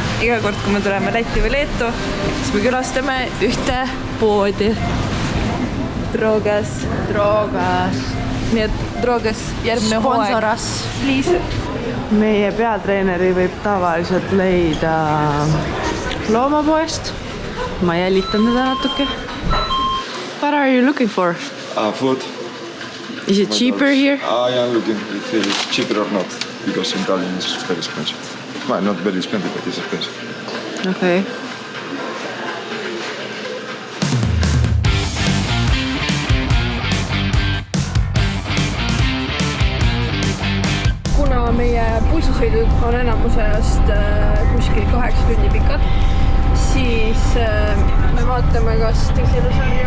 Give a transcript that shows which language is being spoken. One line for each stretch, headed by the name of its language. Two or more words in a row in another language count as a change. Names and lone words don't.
Estonian: Iga kord, kui me tuleme Lätti või Leetu, siis me külastame ühte poodi. Drogas. Nii et Drogas järgmine hooaeg.
English: Please.
Estonian: Meie peatreeneri võib tavaliselt leida loomapoest. Ma jälitan teda natuke.
English: What are you looking for? Food. Is it cheaper here? I am looking if it is cheaper or not, because in Tallinn it's very expensive. Well, not very expensive, but it's expensive. Okay.
Estonian: Kuna meie bussisõidud on enamusest kuskil 8 tundi pikad, siis me vaatame kas teisilusarju.